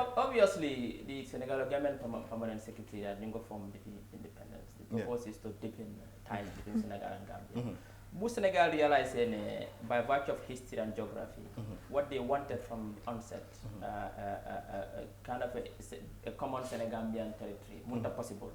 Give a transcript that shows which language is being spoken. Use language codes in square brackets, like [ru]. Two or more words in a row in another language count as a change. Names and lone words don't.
[en] Obviously the Senegal government permanent secretary [wo] ñu ngi ko [en] form depuis independence. The purpose is to deepen ties between Senegal and Gambia. Bu Senegal realized by virtue of history and geography, what they wanted from the onset, kind of a common Senegambian territory, munta possible.